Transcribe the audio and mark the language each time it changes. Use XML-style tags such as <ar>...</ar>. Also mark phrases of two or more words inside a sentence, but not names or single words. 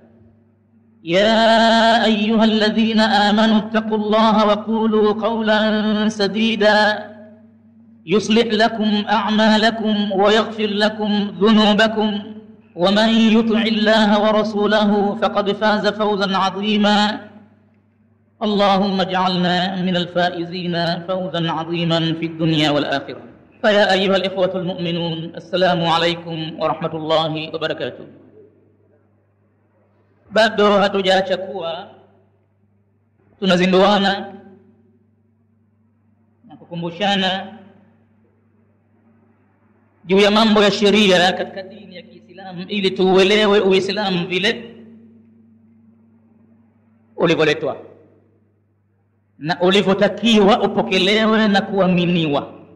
<ar>يا أيها الذين آمنوا اتقوا الله وقولوا قولا سديدا يصلح لكم أعمالكم ويغفر لكم ذنوبكم ومن يطع الله ورسوله فقد فاز فوزا عظيما. اللهم اجعلنا من الفائزين فوزا عظيما في الدنيا والآخرة. فيا أيها الإخوة المؤمنون السلام عليكم ورحمة الله وبركاته.</ar> <sw>bado hatujaacha kuwa tunazinduana na kukumbushana juu ya mambo ya sheria katika dini ya Kiislamu ili tuuelewe Uislamu vile ulivyoletwa na ulivyotakiwa upokelewe na kuaminiwa.</sw>